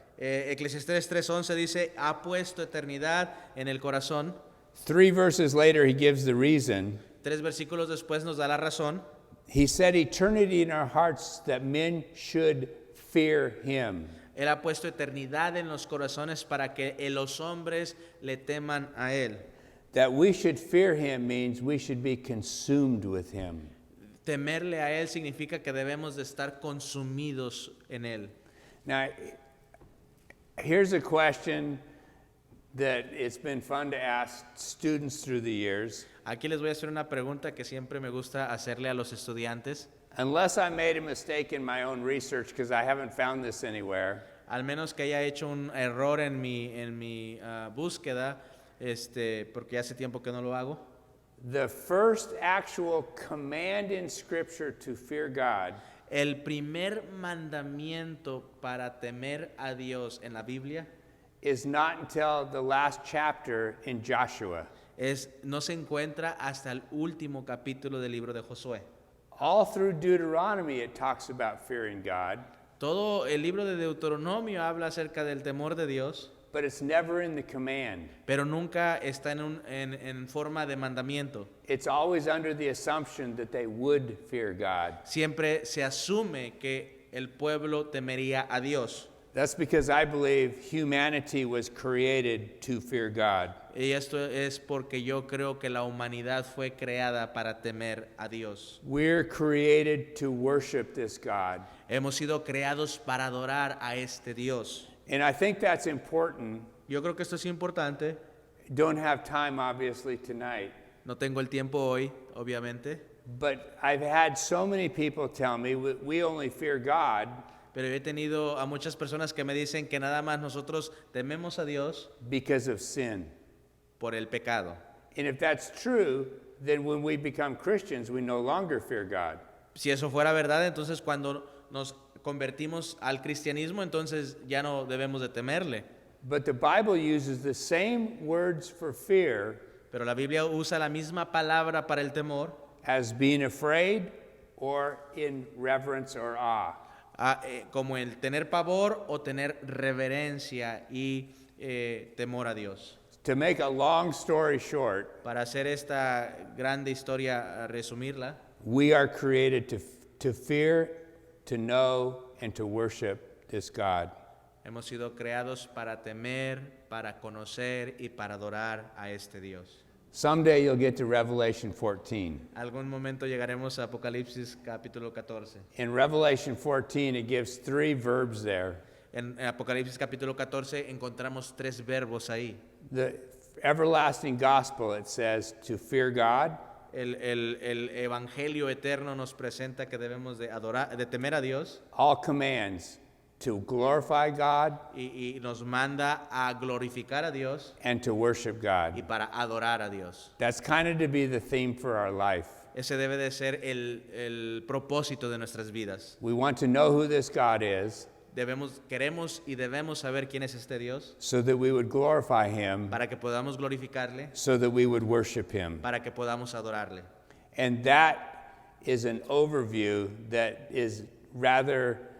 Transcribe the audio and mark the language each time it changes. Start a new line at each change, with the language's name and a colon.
Spanish: Eclesiastés 3:11 dice, ha puesto eternidad en el corazón.
English: 3 verses later, He gives the reason.
Spanish: 3 versículos después nos da la razón.
English: He set eternity in our hearts that men should fear Him.
Spanish: Él ha puesto eternidad en los corazones para que los hombres le teman a Él.
English: That we should fear Him means we should be consumed with Him.
Spanish: Temerle a Él significa que debemos de estar consumidos en Él.
English: Now, here's a question that it's been fun to ask students through the years.
Spanish: Aquí les voy a hacer una pregunta que siempre me gusta hacerle a los estudiantes.
English: Unless I made a mistake in my own research, because I haven't found this anywhere,
Spanish: Al menos que haya hecho un error en mi búsqueda, porque hace tiempo que no lo hago.
English: the first actual command in Scripture to fear God
Spanish: El primer mandamiento para temer a Dios en la Biblia
English: is not until the last chapter in Joshua.
Spanish: no se encuentra hasta el último capítulo del libro de Josué.
English: All through Deuteronomy, it talks about fearing God,
Spanish: Todo el libro de Deuteronomio habla acerca del temor de Dios,
English: but it's never in the command.
Spanish: pero nunca está en forma de mandamiento.
English: It's always under the assumption that they would fear God.
Spanish: Siempre se asume que el pueblo temería a Dios.
English: That's because I believe humanity was created to fear God.
Spanish: Y esto es porque yo creo que la humanidad fue creada para temer a Dios.
English: We're created to worship this God.
Spanish: Hemos sido creados para adorar a este Dios.
English: And I think that's important.
Spanish: Yo creo que esto es importante.
English: Don't have time, obviously, tonight.
Spanish: No tengo el tiempo hoy, obviamente,
English: But I've had so many people tell me we only fear God
Spanish: pero he tenido a muchas personas que me dicen que nada más nosotros tememos a Dios
English: because of sin.
Spanish: por el pecado.
English: And if that's true, then when we become Christians, we no longer fear God.
Spanish: Si eso fuera verdad, entonces cuando nos convertimos al cristianismo, entonces ya no debemos de temerle.
English: But the Bible uses the same words for fear
Spanish: Pero la Biblia usa la misma palabra para el temor,
English: as being afraid or in reverence or awe.
Spanish: como el tener pavor o tener reverencia y temor a Dios.
English: To make a long story short,
Spanish: Para hacer esta grande historia, resumirla,
English: we are created to fear, to know, and to worship this God.
Spanish: hemos sido creados para temer, para conocer y para adorar a este Dios.
English: Someday you'll get to Revelation 14.
Spanish: Algún momento llegaremos a Apocalipsis capítulo 14.
English: In Revelation 14, it gives 3 verbs there.
Spanish: En Apocalipsis capítulo 14 encontramos 3 verbos ahí.
English: The everlasting gospel, it says, to fear God,
Spanish: El evangelio eterno nos presenta que debemos de adorar, de temer a Dios,
English: all commands to glorify God
Spanish: y nos manda a glorificar a Dios
English: and to worship
Spanish: y
English: God.
Spanish: para adorar a Dios.
English: That's kind of to be the theme for our life.
Spanish: Ese debe de ser el propósito de nuestras vidas.
English: We want to know who this God is
Spanish: Queremos y debemos saber quién es este Dios
English: so that we would glorify Him,
Spanish: para que podamos glorificarle,
English: so that we would worship Him.
Spanish: para que podamos adorarle.
English: And that is an overview that is rather